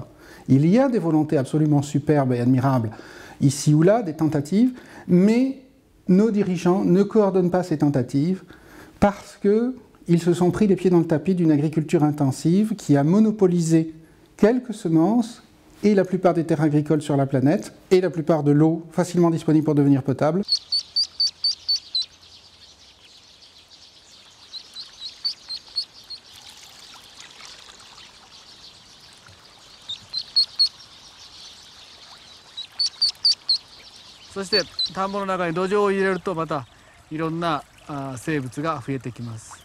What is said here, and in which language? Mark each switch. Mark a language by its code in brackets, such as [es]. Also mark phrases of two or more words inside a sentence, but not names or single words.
[fr] Il y a des volontés absolument superbes et admirables, ici ou là, des tentatives, mais nos dirigeants ne coordonnent pas ces tentatives parce qu'ils se sont pris les pieds dans le tapis d'une agriculture intensive qui a monopolisé quelques semences et la plupart des terres agricoles sur la planète et la plupart de l'eau facilement disponible pour devenir potable. [ja] そして田んぼの中に土壌を入れるとまたいろんな生物が増えてきます。